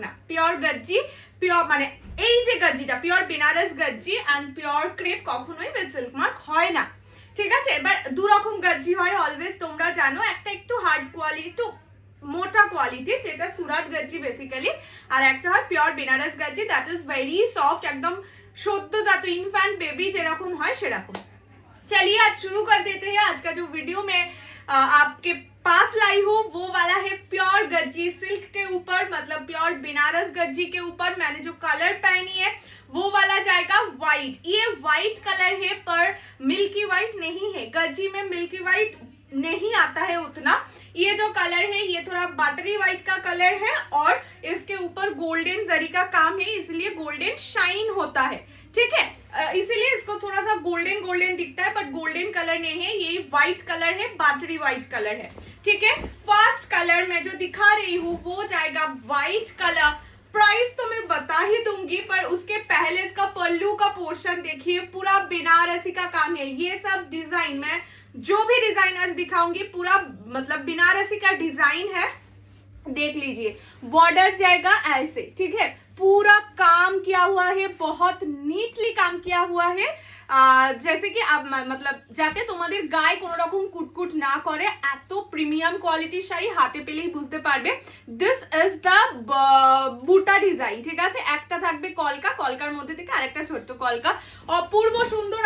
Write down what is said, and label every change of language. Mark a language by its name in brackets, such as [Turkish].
[Bangla] না, pure গাজ্জি, pure মানে এই যে গাজ্জিটা pure Benaras গাজ্জি and pure crepe কখনোই উইথ সিল্ক মার্ক হয় না, ঠিক আছে? এবার দু রকম গাজ্জি হয় অলওয়েজ, তোমরা জানো, একটা একটু হার্ড কোয়ালিটি, একটু মোটা কোয়ালিটি, যেটা সুরাট গাজ্জি বেসিক্যালি, আর একটা হয় pure Benaras গাজ্জি [English] that is very soft, [Bangla] একদম সদ্যজাত ইনফ্যান্ট বেবি যেরকম হয় সেরকম। [Hindi] चलिए आज शुरू कर देते हैं। आज का जो वीडियो मैं आपके पास लाई हूँ वो वाला है प्योर गज्जी सिल्क के ऊपर, मतलब प्योर बनारस गज्जी के ऊपर मैंने जो कलर पहनी है वो वाला जाएगा व्हाइट। ये व्हाइट कलर है पर मिल्की व्हाइट नहीं है, गज्जी में मिल्की व्हाइट नहीं आता है उतना। ये जो कलर है ये थोड़ा बटरी व्हाइट का कलर है और इसके ऊपर गोल्डन जरी का काम है, इसलिए गोल्डन शाइन होता है, ठीक है? इसीलिए इसको थोड़ा सा गोल्डन गोल्डन दिखता है, बट गोल्डन कलर नहीं है, ये व्हाइट कलर है, बैटरी व्हाइट कलर है, ठीक है? फर्स्ट कलर मैं जो दिखा रही हूँ वो जाएगा व्हाइट कलर। प्राइस तो मैं बता ही दूंगी, पर उसके पहले इसका पल्लू का पोर्शन देखिए, पूरा बनारसी का काम है। ये सब डिजाइन मैं जो भी डिजाइन आज दिखाऊंगी पूरा मतलब बनारसी का डिजाइन है, देख लीजिए। बॉर्डर जाएगा ऐसे, ठीक है? पूरा काम किया हुआ है, बहुत नीटली काम किया हुआ है, जैसे कि अब मतलब [Bangla] যাতে তোমাদের গায়ে কোনো রকম কুটকুট না করে, এত প্রিমিয়াম কোয়ালিটির শাড়ি হাতে পেলেই বুঝতে পারবে। [English] this is the buta design, [Bangla] ঠিক আছে? একটা থাকবে কলকা, কলকার মধ্যে থেকে আরেকটা ছোট্ট কলকা, অপূর্ব সুন্দর।